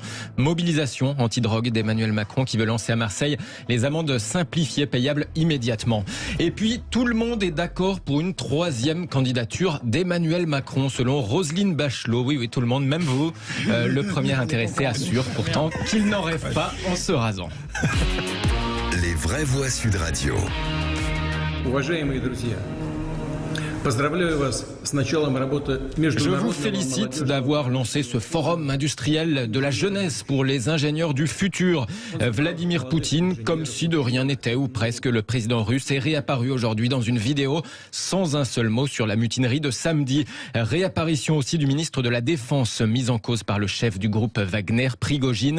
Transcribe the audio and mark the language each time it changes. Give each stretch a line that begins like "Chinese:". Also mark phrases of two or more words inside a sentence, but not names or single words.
French: Mobilisation anti-drogue d'Emmanuel Macron qui veut lancer à Marseille les amendes simplifiées payables immédiatement. Et puis tout le monde est d'accord pour une 3e candidature d'Emmanuel Macron selon Roselyne Bachelot. Oui, tout le monde, même vous. Le premier intéressé assure pourtant qu'il n'en rêve pas en se rasant. Les vraies voix Sud Radio.
Russian: Уважаемые друзья, поздравляю вас с началом работы
French: Je
Russian: международного
French: vous félicite d'avoir lancé ce forum industriel de la jeunesse pour les ingénieurs du futur. Vladimir Poutine, comme si de rien n'était ou presque, le président russe est réapparu aujourd'hui dans une vidéo sans un seul mot sur la mutinerie de samedi. Réapparition aussi du ministre de la Défense mis en cause par le chef du groupe Wagner, Prigojine.